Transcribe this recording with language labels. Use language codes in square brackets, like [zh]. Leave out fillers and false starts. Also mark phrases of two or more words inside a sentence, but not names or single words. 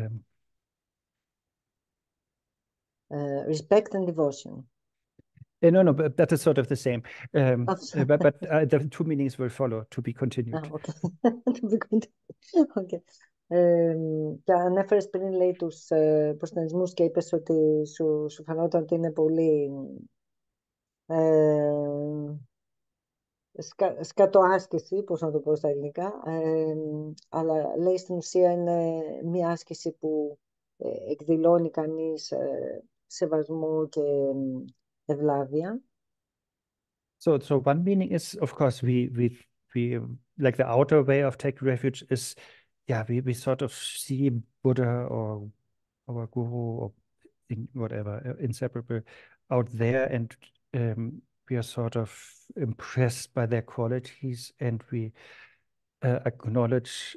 [en] Respect and devotion. No, but that is sort of the same. But the two meanings will follow, to be continued. Okay. To be continued. Okay. [el] Και ανέφερες πριν, λέει, τους προστατευτισμούς και είπες ότι σου φαινόταν ότι είναι πολύ σκατοάσκηση, πώς να το πω στα ελληνικά, αλλά λέει στην ουσία είναι μια άσκηση που εκδηλώνει κανείς σεβασμό και ευλάβεια. [en] So one meaning is, of course, we like the outer way of taking refuge is, yeah, we sort of see Buddha or our guru or whatever, inseparable out there, and we are sort of impressed by their qualities, and we acknowledge